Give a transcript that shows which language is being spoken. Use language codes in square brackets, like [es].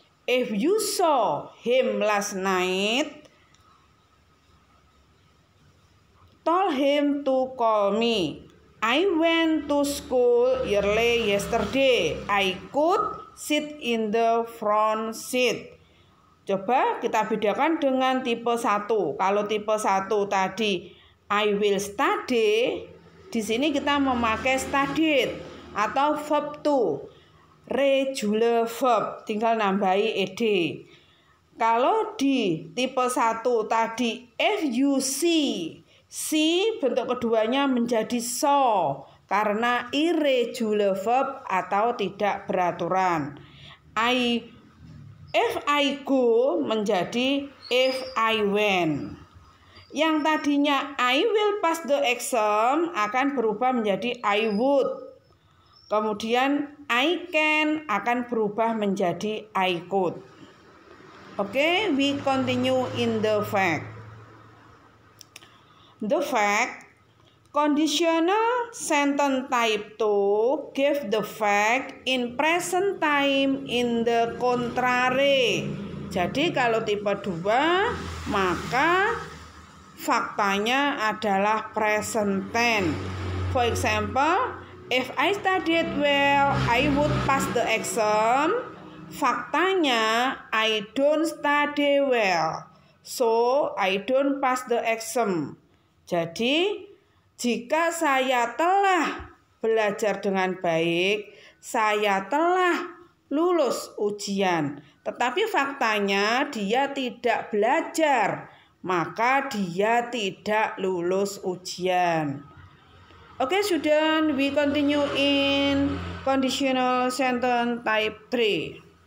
[en] If you saw him last night, told him to call me. I went to school early yesterday. I could sit in the front seat. [id] Coba kita bedakan dengan tipe 1. Kalau tipe 1 tadi [en] I will study, [id] di sini kita memakai studied atau verb to, regular verb, tinggal nambahi ed. Kalau di tipe 1 tadi [en] if you see, [id] bentuk keduanya menjadi saw karena irregular verb atau tidak beraturan. [en] If I go menjadi if I went. [id] Yang tadinya [en] I will pass the exam [id] akan berubah menjadi [en] I would. [id] Kemudian [en] I can [id] akan berubah menjadi [en] I could. Oke, we continue in the fact. The fact, conditional sentence type 2 give the fact in present time in the contrary. [id] Jadi kalau tipe 2 maka faktanya adalah present tense. [en] For example, if I studied well, I would pass the exam. Faktanya I don't study well, so I don't pass the exam. [id] Jadi, jika saya telah belajar dengan baik, saya telah lulus ujian. Tetapi faktanya dia tidak belajar, maka dia tidak lulus ujian. [en] Okay, student, we continue in conditional sentence type 3.